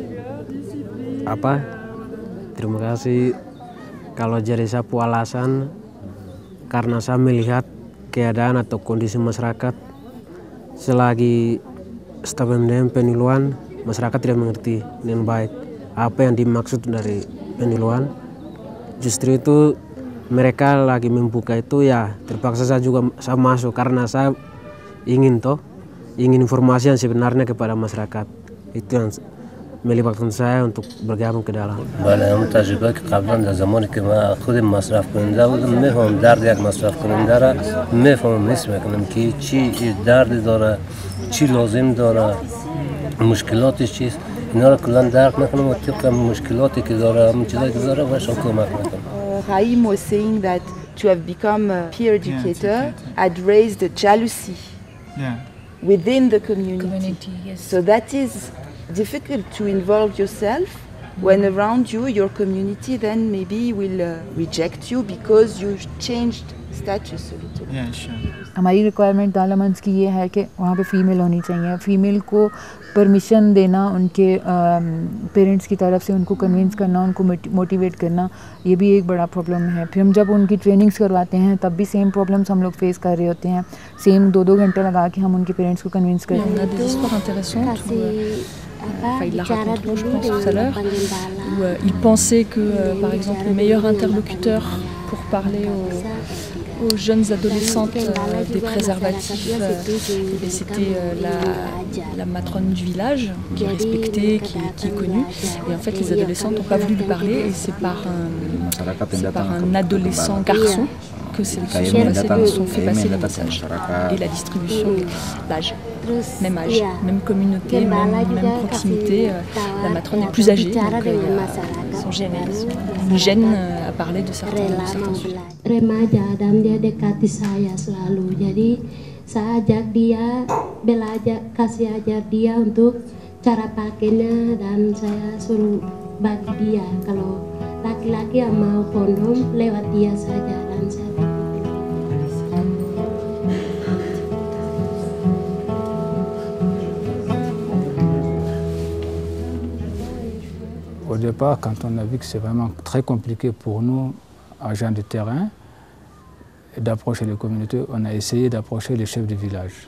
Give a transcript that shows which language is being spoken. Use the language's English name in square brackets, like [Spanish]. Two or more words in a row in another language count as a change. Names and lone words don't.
[Indonesian] terima kasih kalau jadi sapu alasan karena saya melihat keadaan atau kondisi masyarakat selagi staf MDM peniluan, masyarakat tidak mengerti dengan baik apa yang dimaksud dari peniluan. Justru itu mereka lagi membuka itu, ya terpaksa saya juga masuk karena saya ingin informasi yang sebenarnya kepada masyarakat. Itu yang melibatkan saya untuk bergabung ke dalam. [Persian] بله هم تجربه که قبلا در زمانی که من خودم مصرف کننده بودم میفهمم درد یک مصرف کننده را میفهمم، حس میکنم که چی دردی داره، چی لازم داره، مشکلاتش چیست، اینا را کلا درک میکنم و طبق مشکلاتی که داره همون چیزایی که داره بهشون کمک میکنم. [English] Raim was saying that to have become a peer educator had raised a jealousy within the community. Yes. So that is difficult to involve yourself when around you, your community then maybe will reject you because you changed status a little. Yeah, sure. [Hindi] हमारी रिक्वायरमेंट दालामंस की ये है कि वहाँ पे फ़ीमेल होनी चाहिए। फ़ीमेल को परमिशन देना, उनके पेरेंट्स की तरफ से उनको कन्विंस करना, उनको मोटिवेट करना, ये भी एक बड़ा प्रॉब्लम है। फिर हम जब उनकी ट्रेनिंग्स करवाते हैं तब भी [English] same problems [Hindi] हम लोग फेस कर रहे होते हैं। सेम 2-2 घंटे लगा के हम उनके पेरेंट्स को कन्विंस करते हैं। [French] Il l'a raconté, je pense, tout à l'heure, où il pensait que, par exemple, le meilleur interlocuteur pour parler aux jeunes adolescentes des préservatifs, c'était la matrone du village, qui est respectée, qui est connue. Et en fait, les adolescentes n'ont pas voulu lui parler, et c'est par un adolescent garçon que sont fait passer les messages. Et la distribution d'âge, même âge, même communauté, même proximité. La matrone est plus âgée, donc ils sont gênés. Ils gênent à parler de certains sujets. [Indonesian] Remaja dan dia dekati saya selalu, jadi saya ajak dia, kasih ajar dia untuk cara pakainya, dan saya suruh bagi dia kalau laki-laki yang mau kondom lewat dia saja, dan saya [French] Au départ, quand on a vu que c'est vraiment très compliqué pour nous, agents de terrain, d'approcher les communautés, on a essayé d'approcher les chefs de village.